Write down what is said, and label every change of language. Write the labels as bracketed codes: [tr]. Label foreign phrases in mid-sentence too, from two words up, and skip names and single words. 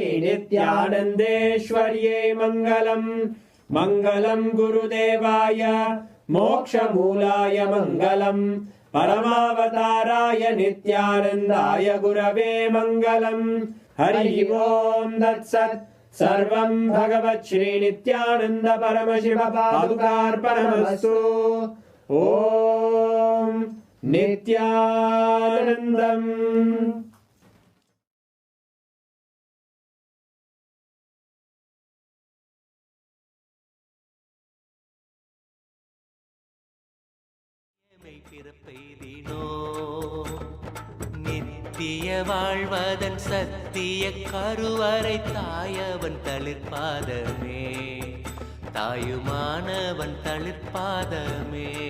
[sa] नित्यानन्देश्वर्ये मङ्गलम् मङ्गलं गुरुदेवाय मोक्षमूलाय मङ्गलम् परमावताराय नित्यानन्दाय गुरवे मङ्गलम् हरि ओम् तत्सत् सर्वं भगवत् श्री नित्यानन्द परमशिव पादुकार्पणमस्तु ॐ नित्यानन्दम् [ta] பிறப்பெய்தினோ நித்திய வாழ்வதன் சத்திய கருவறை தாயவன் தளிர்பாதமே தாயுமானவன் தளிர்பாதமே